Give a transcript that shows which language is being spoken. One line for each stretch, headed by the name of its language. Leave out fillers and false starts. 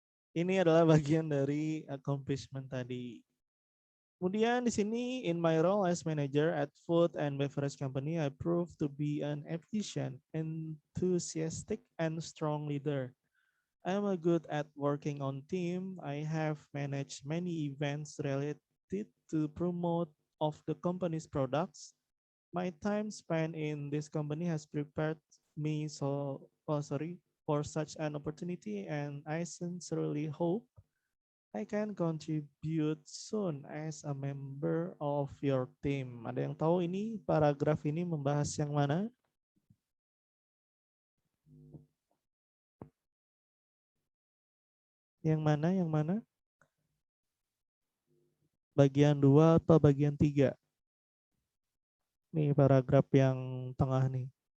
Indonesian: Ini adalah bagian dari accomplishment tadi. Kemudian di sini,
English: in my role as manager at food and beverage company, I proved to be an efficient, enthusiastic, and strong leader. I am good at working on team. I have managed many events related to promote of the company's products. My time spent in this company has prepared me for such an opportunity, and I sincerely hope I can contribute soon as a member of your team.
Indonesian: Ada yang tahu ini paragraf ini membahas yang mana? Yang mana? Yang mana? Bagian 2 atau bagian 3? Nih paragraf yang tengah nih.